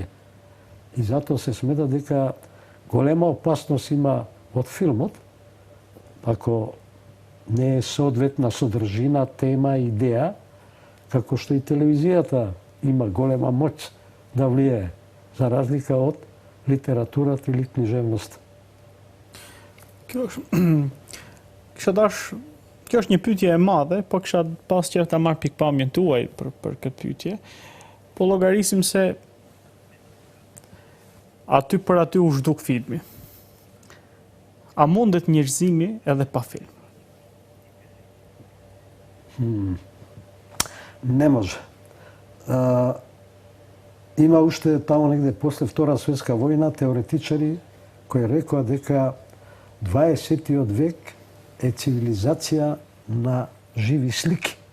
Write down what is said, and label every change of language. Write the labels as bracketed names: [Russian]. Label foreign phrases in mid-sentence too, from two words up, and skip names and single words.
[Macedonian] И затоа се смета дека голема опасност има од филмот, ако не е соодветна содржина, тема, идеја, како што и телевизијата има голема моќ да влијае, за разлика од литературата или книжевноста. [Albanian] Kjo është një pyetje e madhe, po kisha pas qef ta marr pikpamjen tuaj për këtë pyetje. Po llogarisim se aty për aty u zhduk filmi. A mundet njerëzimi edhe pa film? [Macedonian] Не може. Има уште таму негде после Втора светска војна теоретичари кои рекоа дека 20. век е цивилизација на живи слики.